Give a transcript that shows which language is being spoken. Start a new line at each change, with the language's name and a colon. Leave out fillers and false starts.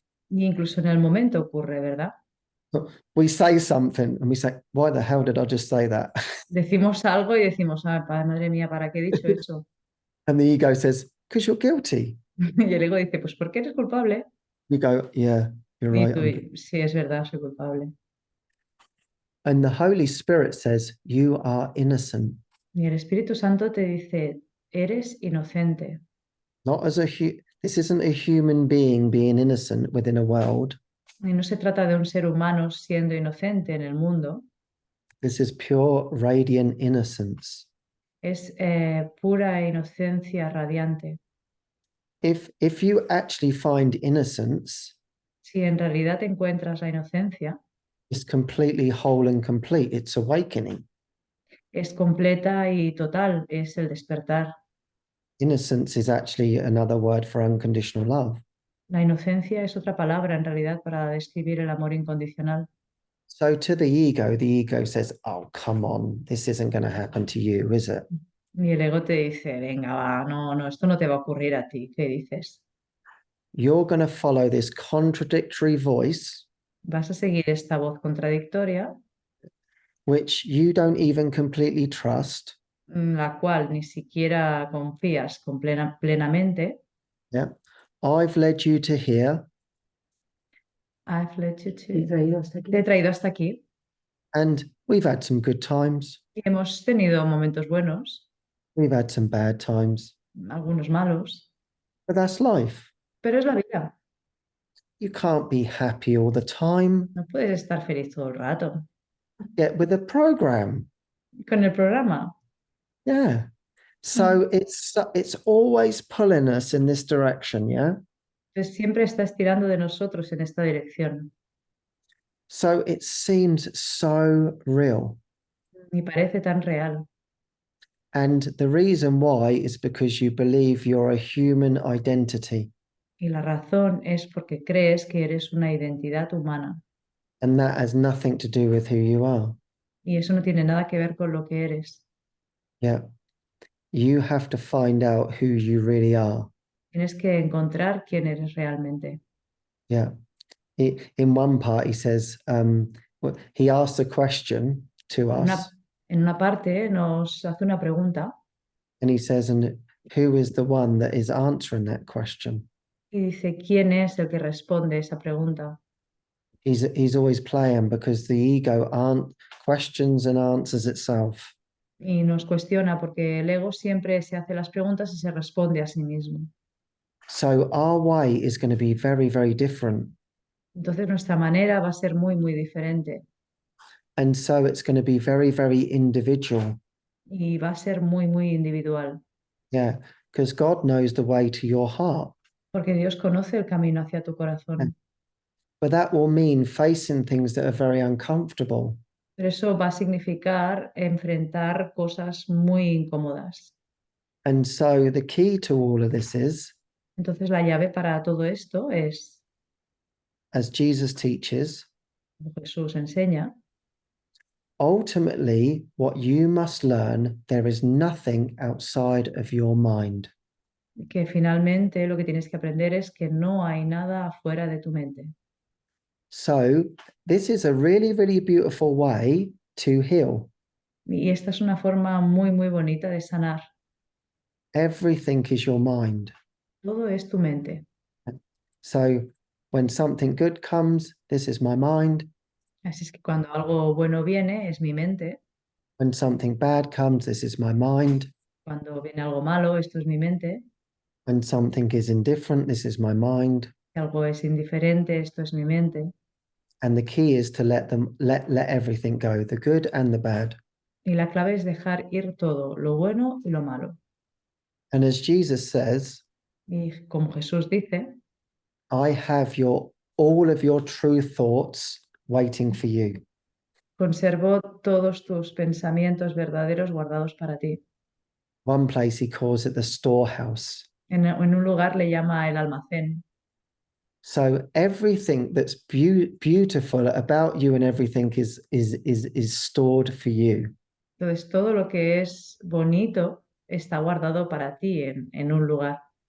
Spanish: Y incluso en el momento ocurre, ¿verdad?
English: We say something and we say, "Why the hell did I just say that?"
Spanish: Decimos algo y decimos, madre mía, ¿para qué he dicho eso?
English: And the ego says, "Because you're guilty."
Spanish: Y el ego dice, pues ¿por qué eres culpable?
English: You go, "Yeah, you're
Spanish: Y
English: right."
Spanish: tú, sí, es verdad, soy culpable.
English: And the Holy Spirit says, "You are innocent."
Spanish: Y el Espíritu Santo te dice, eres inocente.
English: Not as this isn't a human being innocent within a world.
Spanish: Y no se trata de un ser humano siendo inocente en el mundo,
English: This is pure radiant innocence.
Spanish: es pura inocencia radiante.
English: If you actually find innocence,
Spanish: Si en realidad encuentras la inocencia,
English: it's completely whole and complete. It's awakening.
Spanish: es completa y total, es el despertar.
English: Innocence is actually another word for unconditional love.
Spanish: La inocencia es otra palabra en realidad para describir el amor incondicional.
English: So to the ego says, "Oh, come on, this isn't going to happen to you, is it?"
Spanish: Y el ego te dice, venga, va, no, esto no te va a ocurrir a ti. ¿Qué dices?
English: You're going to follow this contradictory voice,
Spanish: Vas a seguir esta voz contradictoria,
English: which you don't even completely trust.
Spanish: la cual ni siquiera confías plenamente.
English: Yeah. I've led you to here, I've led you to...
Spanish: Te he traído hasta aquí. Te he traído hasta aquí
English: and we've had some good times.
Spanish: y hemos tenido momentos buenos,
English: We've had some bad times,
Spanish: algunos malos,
English: but that's life.
Spanish: pero es la vida.
English: You can't be happy all the time.
Spanish: No puedes estar feliz todo el rato.
English: Get with the program.
Spanish: Con el programa,
English: Yeah. So it's always pulling us in this direction, yeah?
Spanish: pues siempre está estirando de nosotros en esta dirección.
English: So it seems so real.
Spanish: Y parece tan real.
English: And the reason why is because you believe you're a human identity.
Spanish: Y la razón es porque crees que eres una identidad humana.
English: and that has nothing to do with who you are.
Spanish: Y eso no tiene nada que ver con lo que eres.
English: Yeah. You have to find out who you really are.
Spanish: Tienes que encontrar quién eres realmente.
English: Yeah. In one part, he says, he asks a question to
Spanish: En
English: us,
Spanish: en una parte nos hace una pregunta
English: and he says, and who is the one that is answering that question?
Spanish: y dice, ¿quién es el que responde esa pregunta?
English: He's always playing because the ego questions and answers itself.
Spanish: Y nos cuestiona porque el ego siempre se hace las preguntas y se responde a sí mismo.
English: So our way is going to be very, very different.
Spanish: Entonces nuestra manera va a ser muy, muy diferente
English: And so it's going to be very, very individual.
Spanish: y va a ser muy, muy individual.
English: Yeah. Because God knows the way to your heart.
Spanish: Porque Dios conoce el camino hacia tu corazón.
English: But that will mean facing things that are very uncomfortable.
Spanish: Pero eso va a significar enfrentar cosas muy incómodas.
English: And so the key to all of this is,
Spanish: Entonces la llave para todo esto es,
English: as Jesus teaches,
Spanish: como Jesús enseña,
English: ultimately what you must learn, there is nothing outside of your mind.
Spanish: que finalmente lo que tienes que aprender es que no hay nada afuera de tu mente.
English: So this is a really, really beautiful way to heal.
Spanish: Y esta es una forma muy, muy bonita de sanar.
English: Everything is your mind.
Spanish: Todo es tu mente.
English: So when something good comes, this is my mind.
Spanish: Así es que cuando algo bueno viene, es mi mente.
English: When something bad comes, this is my mind.
Spanish: Cuando viene algo malo, esto es mi mente.
English: When something is indifferent, this is my mind.
Spanish: Si algo es indiferente, esto es mi mente.
English: And the key is to let everything go, the good and the bad.
Spanish: Y la clave es dejar ir todo, lo bueno y lo malo.
English: And as Jesus says,
Spanish: Y como Jesús dice,
English: I have all of your true thoughts waiting for you.
Spanish: conservo todos tus pensamientos verdaderos guardados para ti.
English: One place he calls it the storehouse.
Spanish: En un lugar le llama el almacén.
English: So everything that's beautiful about you and everything is stored for you.
Spanish: Entonces todo lo que es bonito está guardado para ti en un lugar.